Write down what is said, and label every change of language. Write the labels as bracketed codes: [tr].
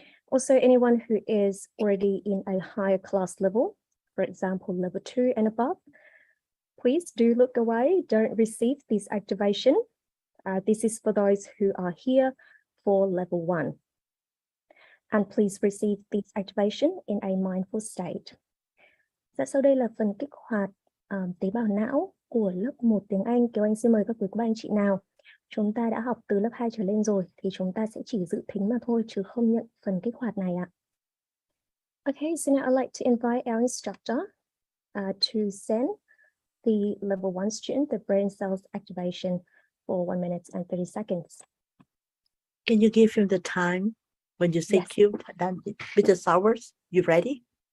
[en] Also, anyone who is already in a higher class level, for example, level 2 and above, please do look away, don't receive this activation. This is for those who are here for level 1. And please receive this activation in a mindful state. [vi] Sau đây là phần kích hoạt tế bào não của lớp 1 tiếng Anh. Kiều Anh xin mời các quý cô bác anh chị nào. Chúng ta đã học từ lớp 2 trở lên rồi thì chúng ta sẽ chỉ dự thính mà thôi chứ không nhận phần kích hoạt này ạ. [en] Okay, so now I'd like to invite our instructor to send the level 1 student the brain cells activation for 1 minute and 30 seconds. Can you give him the time when you say Yes. cue? Mr. Sowers, you ready?